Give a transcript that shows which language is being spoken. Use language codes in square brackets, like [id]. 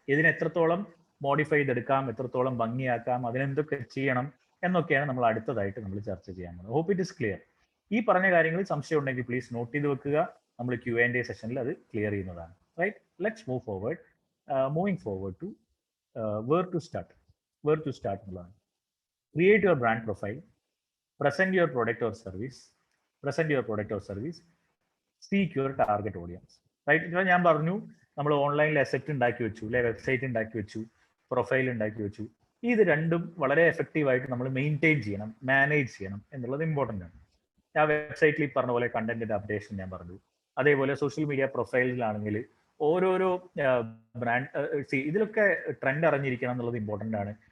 [ml] ഇതിന് എത്രത്തോളം മോഡിഫൈ ചെയ്തെടുക്കാം, എത്രത്തോളം ഭംഗിയാക്കാം, അതിനെന്തൊക്കെ ചെയ്യണം എന്നൊക്കെയാണ് നമ്മൾ അടുത്തതായിട്ട് നമ്മൾ ചർച്ച ചെയ്യാൻ പോകുന്നത്. [en] Hope it is clear. [ml] ഈ പറഞ്ഞ കാര്യങ്ങളിൽ സംശയം ഉണ്ടെങ്കിൽ പ്ലീസ് നോട്ട് ചെയ്ത് വെക്കുക. നമ്മൾ Q&A സെഷനിൽ അത് ക്ലിയർ ചെയ്യുന്നതാണ്. [en] Right, let's move forward. Moving forward to where to start എന്നുള്ളതാണ്. Create your brand profile, present your product or service, seek your target audience. [ml] Right, ഇപ്പോൾ ഞാൻ പറഞ്ഞു നമ്മൾ ഓൺലൈനിൽ അസറ്റ് ഉണ്ടാക്കി വെച്ചു, അല്ലെ വെബ്സൈറ്റ് ഉണ്ടാക്കി വെച്ചു, പ്രൊഫൈൽ ഉണ്ടാക്കി വെച്ചു. ഇത് രണ്ടും വളരെ എഫക്റ്റീവായിട്ട് നമ്മൾ മെയിൻറ്റെയിൻ ചെയ്യണം, മാനേജ് ചെയ്യണം എന്നുള്ളത് ഇമ്പോർട്ടൻ്റ് ആണ്. ആ വെബ്സൈറ്റിൽ ഈ പറഞ്ഞ പോലെ കണ്ടന്റിന്റെ അപ്ഡേഷൻ ഞാൻ പറഞ്ഞു. അതേപോലെ സോഷ്യൽ മീഡിയ പ്രൊഫൈലിലാണെങ്കിൽ ഓരോരോ ബ്രാൻഡ് ഇതിലൊക്കെ ട്രെൻഡ് അറിഞ്ഞിരിക്കണം എന്നുള്ളത് ഇമ്പോർട്ടൻ്റ് ആണ്.